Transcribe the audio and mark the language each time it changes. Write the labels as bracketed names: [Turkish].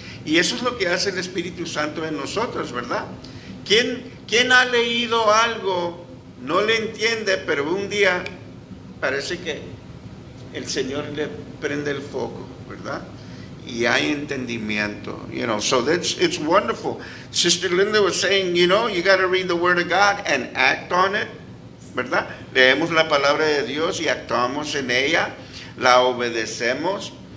[Spanish] Y eso es lo que hace el Espíritu Santo en nosotros, ¿verdad? ¿Quién ha leído algo, no le entiende, pero un día parece que el Señor le prende el foco, ¿verdad? Y hay entendimiento, [English] so it's wonderful. Sister Linda was saying, you got to read the Word of God and act on it, [Spanish] ¿verdad? Leemos la palabra de Dios y actuamos en ella, la obedecemos.